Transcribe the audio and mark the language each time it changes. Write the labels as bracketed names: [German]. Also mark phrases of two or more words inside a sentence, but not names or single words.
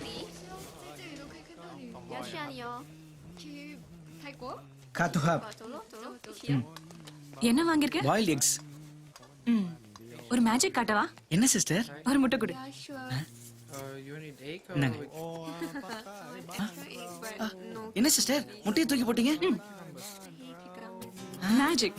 [Chinese] 要去哪里哦？去泰国。 Katu hap. 走喽，走喽，一起啊。 [Tamil] என்ன வாங்கிருக்க? [English] boiled eggs. [Tamil] ஒரு மேஜிக் காட்டவா? என்ன சிஸ்டர்? ஒரு முட்டை கொடு. என்னங்க? என்ன சிஸ்டர் முட்டையை தூக்கி போட்டீங்க? மேஜிக்.